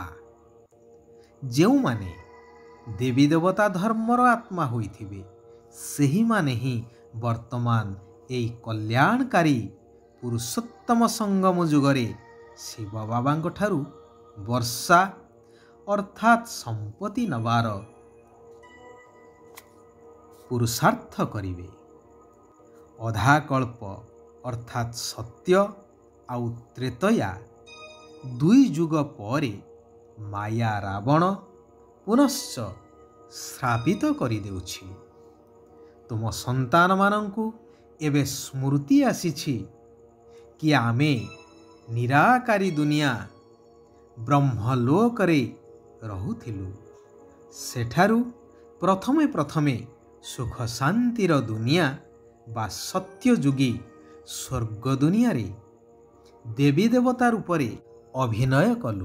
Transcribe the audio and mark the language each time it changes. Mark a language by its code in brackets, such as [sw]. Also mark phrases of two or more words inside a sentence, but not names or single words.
[or] ଯେଉଁ ମାନେ ଦେବୀ ଦେବତା ଧର୍ମର ଆତ୍ମା ହୋଇଥିବେ ସେହି ମାନେ ହିଁ ବର୍ତ୍ତମାନ ଏହି କଲ୍ୟାଣକାରୀ ପୁରୁଷୋତ୍ତମ ସଙ୍ଗମ ଯୁଗରେ ଶିବ ବାବାଙ୍କ ଠାରୁ ବର୍ଷା ଅର୍ଥାତ ସମ୍ପତ୍ତି ନେବାର ପୁରୁଷାର୍ଥ କରିବେ। ଅଧାକଳ୍ପ ଅର୍ଥାତ ସତ୍ୟ ଆଉ ତ୍ରେତୟା ଦୁଇ ଯୁଗ ପରେ ମାୟା ରାବଣ ପୁନଶ୍ଚ ଶ୍ରାପିତ କରି ଦେଉଛି। ତୁମ ସନ୍ତାନ ମାନଙ୍କୁ ଏବେ ସ୍ମୃତି ଆସିଛି କି ଆମେ ନିରାକାରୀ ଦୁନିଆ ବ୍ରହ୍ମଲୋକ ରେ ରହୁଥିଲୁ। ସେଠାରୁ ପ୍ରଥମେ ପ୍ରଥମେ ସୁଖ ଶାନ୍ତିର ଦୁନିଆ ବା ସତ୍ୟ ଯୁଗୀ ସ୍ୱର୍ଗ ଦୁନିଆ ରେ ଦେବୀ ଦେବତା ରୂପରେ ଅଭିନୟ କଲୁ।